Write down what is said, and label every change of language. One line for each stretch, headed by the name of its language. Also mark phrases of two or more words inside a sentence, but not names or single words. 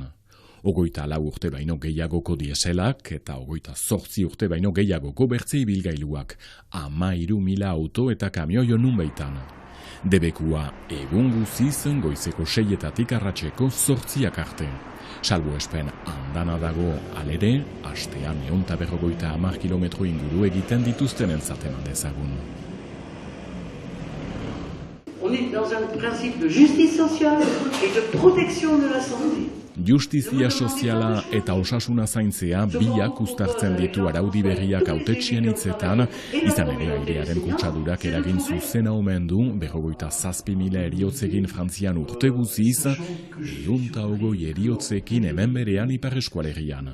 Basque: 24 urte baino gehiagoko dieselak eta 28 urte baino gehiagoko bertze ibilgailuak, 13.000 auto eta kamioi nunbaitan. Debekua egun guziz goizeko 6-etatik arratseko 8 arte. Salbo espen andana dago alere, astean 150 kilometro inguru egiten dituztenen zaten dezagun.
French: On est dans un principe de justice sociale et de protection de la santé.
Basque: Justizia soziala eta osasuna zaintzea biak uztartzen ditu araudi berriak hautetxien hitzetan, izan ere airearen kutsadurak eragin zuzena omen du 57.000 eriotzegin Frantzian urte guziz, 120 eriotzekin hemen berean Ipar Eskualerian.